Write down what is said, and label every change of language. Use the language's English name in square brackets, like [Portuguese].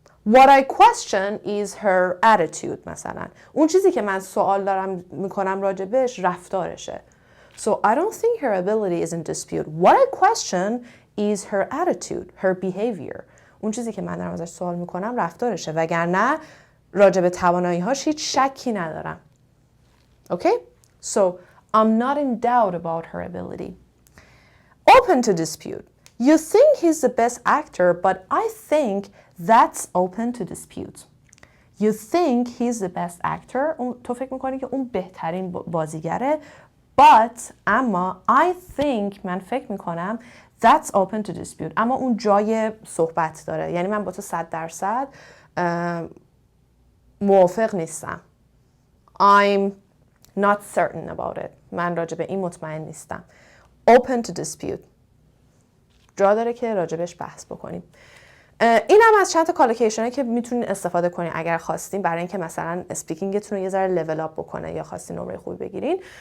[English] What I question is her attitude [Persian] مثلا. اون چیزی که من سوال دارم میکنم راجبش رفتارشه. [English] So I don't think her ability is in dispute. What I question is her attitude, her behavior. [Persian] اون چیزی که من دارم ازش سوال میکنم رفتارشه وگرنه راجب توانایی‌هاش هیچ شکی ندارم. [English] Okay? So I'm not in doubt about her ability. Open to dispute. You think he's the best actor, but I think that's open to dispute. You think he's the best actor. [Persian] تو فکر میکنی که اون بهترین بازیگره. [English] But [Persian] اما [English] I think [Persian] من فکر میکنم [English] that's open to dispute. [Persian] اما اون جای صحبت داره. یعنی من با تو 100% موافق نیستم. [English] I'm not certain about it. [Persian] من راجع به این مطمئن نیستم. [English] Open to dispute. [Persian] جا داره که راجبش بحث بکنیم. این هم از چند تا کالوکیشنه که میتونین استفاده کنین اگر خواستین برای اینکه مثلا اسپیکینگتون رو یه ذره لول اپ بکنه یا خواستین نمره خوبی بگیرین.